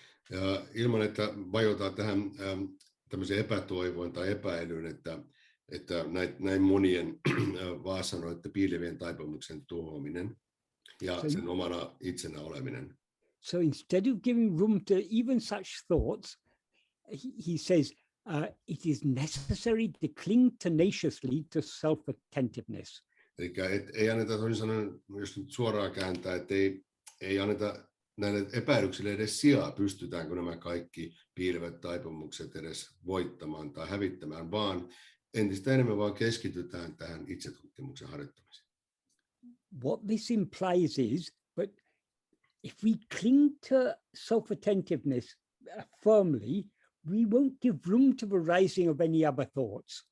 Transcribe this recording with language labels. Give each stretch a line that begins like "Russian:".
Finnish: Ja ilman, että vajotaan tähän tämmöiseen epätoivoon tai epäilyyn, että näin monien vasanoiden piilevien taipumuksen tuhoaminen ja sen omana itsenä oleminen.
English: So instead of giving room to even such thoughts, he says, it is necessary to cling tenaciously to self-attentiveness.
Finnish: Eli ei anneta, toisin sanoen, jos nyt suoraan kääntää, että ei anneta näille epäilyksille edes sijaa, pystytäänkö nämä kaikki piilevät taipumukset edes voittamaan tai hävittämään, vaan entistä enemmän vaan keskitytään tähän itsetutkimuksen harjoittamiseen.
English: What this implies is that if we cling to self-attentiveness firmly, we won't give room to the rising of any other thoughts.